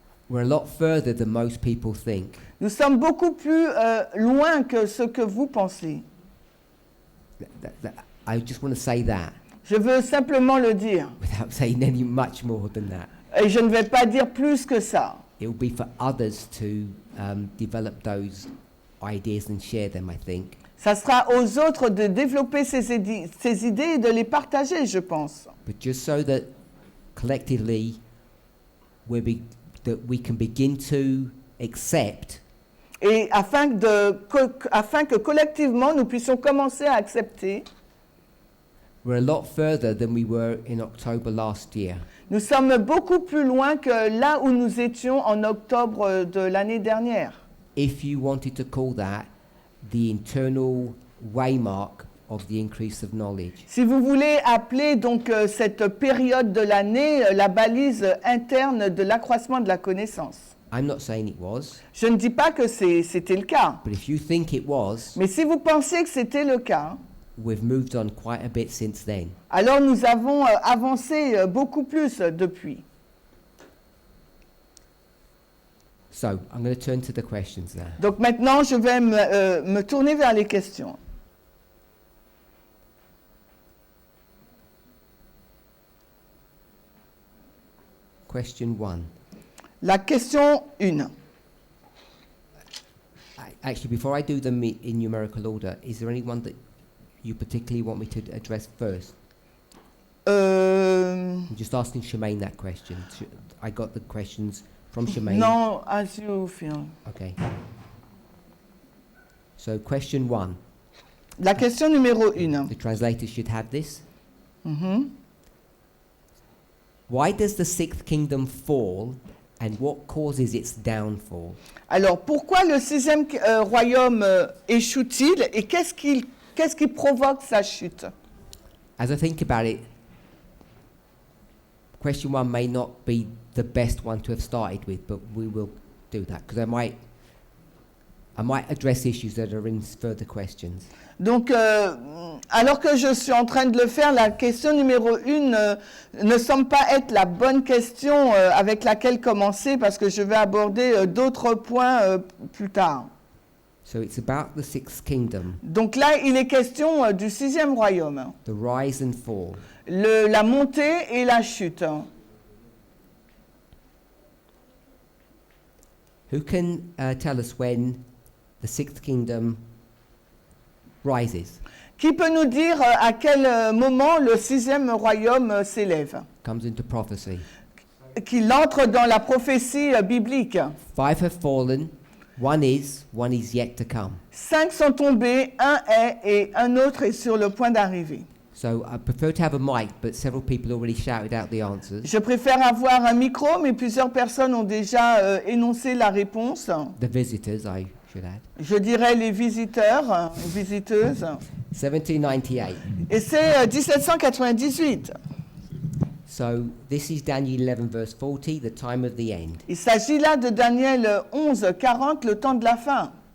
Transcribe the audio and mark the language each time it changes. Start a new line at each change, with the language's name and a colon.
English: We're a lot further than most people think.
French: Nous sommes beaucoup plus loin que ce que vous pensez.
English: I just want to say that.
French: Je veux simplement le dire.
English: Without saying any much more than that.
French: Et je ne vais pas dire plus que ça.
English: It will be for others to develop those ideas and share them, I think.
French: Ça sera aux autres de développer ces idées et de les partager, je pense.
English: But just so that collectively that we can begin to accept.
French: Et afin que collectivement nous puissions commencer à accepter.
English: We're a lot further than we were in October last year.
French: Nous sommes beaucoup plus loin que là où nous étions en octobre de l'année dernière.
English: If you wanted to call that the internal waymark of the increase of knowledge.
French: Si vous voulez appeler donc cette période de l'année la balise interne de l'accroissement de la connaissance.
English: I'm not saying it was.
French: Je ne dis pas que c'était le cas.
English: But if you think it was,
French: mais si vous pensez que c'était le cas,
English: we've moved on quite a bit since then.
French: Alors nous avons avancé beaucoup plus depuis.
English: So, I'm going to turn to the questions now.
French: Donc maintenant, je vais me tourner vers les questions.
English: Question 1.
French: La question 1.
English: Actually, before I do them in numerical order, is there anyone that you particularly want me to address first? I'm just asking Shemaine that question. I got the questions from Shemaine. No, as you feel. Okay. So, question 1.
French: La question numéro 1.
English: The translators should have this. Why does the sixth kingdom fall and what causes its downfall?
French: Alors, pourquoi le sixième royaume échoue-t-il et qu'est-ce qui provoque sa chute?
English: As I think about it, question 1 may not be the best one to have started with, but we will do that because I might address issues that are in further questions.
French: Donc, alors que je suis en train de le faire, la question numéro 1 ne semble pas être la bonne question avec laquelle commencer parce que je vais aborder d'autres points plus tard.
English: So it's about the sixth kingdom.
French: Donc là, il est question du sixième royaume.
English: The rise and fall.
French: La montée et la chute.
English: Who can tell us when the sixth kingdom rises?
French: Qui peut nous dire à quel moment le sixième royaume s'élève?
English: Comes into prophecy.
French: qu'il entre dans la prophétie biblique.
English: 5 have fallen, one is yet to come.
French: 5 sont tombés, un est et un autre est sur le point d'arriver.
English: So I prefer to have a mic, but several people already shouted out the answers.
French: Je préfère avoir un micro, mais plusieurs personnes ont déjà énoncé la réponse.
English: The visitors, I should add.
French: Je dirais les visiteurs, visiteuses.
English: 1798.
French: Et c'est 1798.
English: So this is Daniel 11 verse 40, the time of the end.
French: Il s'agit là de Daniel 11, 40, le temps de la fin.